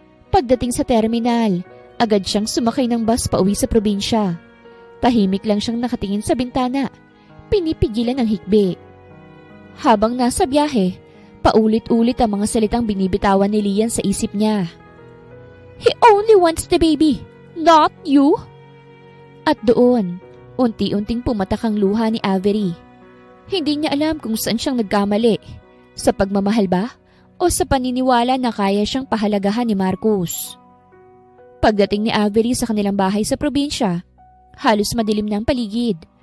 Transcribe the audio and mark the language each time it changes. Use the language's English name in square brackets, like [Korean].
[Filipino] Pagdating sa terminal, agad siyang sumakay ng bus pauwi sa probinsya. Tahimik lang siyang nakatingin sa bintana, pinipigilan ang hikbi. Habang nasa biyahe, paulit-ulit ang mga salitang binibitawan ni Lian sa isip niya. [English] He only wants the baby, not you. [Filipino] At doon, unti-unting pumatak ang luha ni Avery. Hindi niya alam kung saan siyang nagkamali, sa pagmamahal ba o sa paniniwala na kaya siyang pahalagahan ni Marcus. Pagdating ni Avery sa kanilang bahay sa probinsya, halos madilim na ang paligid.